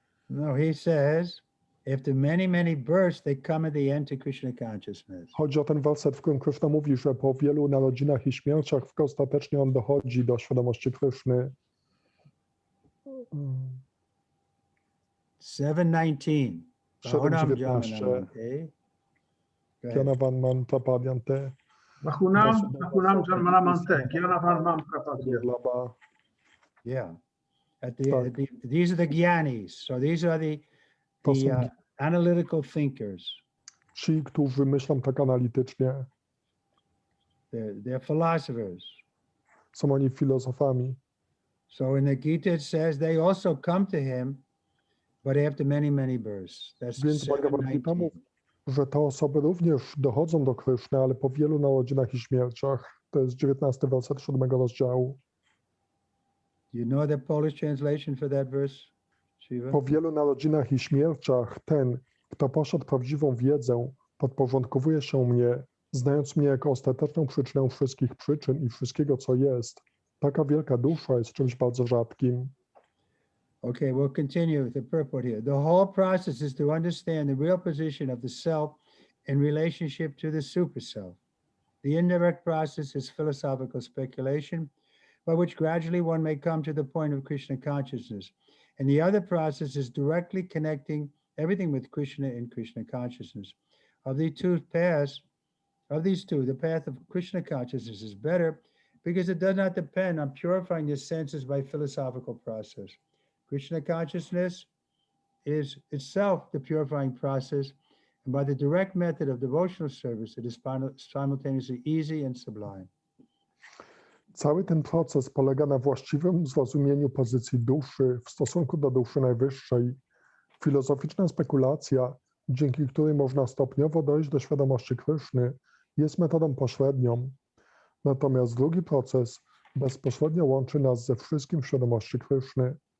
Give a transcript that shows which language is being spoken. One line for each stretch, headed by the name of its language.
English: No, he says, after many, many births, they come at the end to Krishna consciousness.
Polish: Chodzi o ten werset, w którym Krishna mówi, że po wielu narodzinach i śmierciach ostatecznie on dochodzi do świadomości Krishny. 7:19. 7:19.
English: Okay.
Sanskrit: Gyanavan man prapadyante. Bahunam janmanamante, gyanavan prapadyante. Laba.
English: Yeah.
Polish: Tak.
English: These are the Gyanis. So these are the
Polish: To są
English: analytical thinkers.
Polish: ci, którzy myślą tak analitycznie.
English: They're philosophers.
Polish: Są oni filozofami.
English: So in the Gita it says they also come to him, but after many, many births. That's
Polish: Więc Bhagavad Gita 7:19. mówi, że te osoby również dochodzą do Kryszny, ale po wielu narodzinach i śmierciach. To jest 19 werset 7 rozdziału.
English: You know the Polish translation for that verse, Shiva?
Polish: Po wielu narodzinach i śmierciach ten, kto poszedł prawdziwą wiedzę, podporządkowuje się mnie, znając mnie jako ostateczną przyczynę wszystkich przyczyn i wszystkiego, co jest. Taka wielka dusza jest czymś bardzo rzadkim.
English: Okay, we'll continue with the purport here. The whole process is to understand the real position of the self in relationship to the super self. The indirect process is philosophical speculation, by which gradually one may come to the point of Krishna consciousness. And the other process is directly connecting everything with Krishna in Krishna consciousness. Of these two, the path of Krishna consciousness is better because it does not depend on purifying the senses by philosophical process. Krishna consciousness is itself the purifying process, and by the direct method of devotional service, it is simultaneously easy and sublime.
Polish: Cały ten proces polega na właściwym zrozumieniu pozycji duszy w stosunku do duszy najwyższej. Filozoficzna spekulacja, dzięki której można stopniowo dojść do świadomości Kryszny, jest metodą pośrednią. Natomiast drugi proces bezpośrednio łączy nas ze wszystkim w świadomości Kryszny.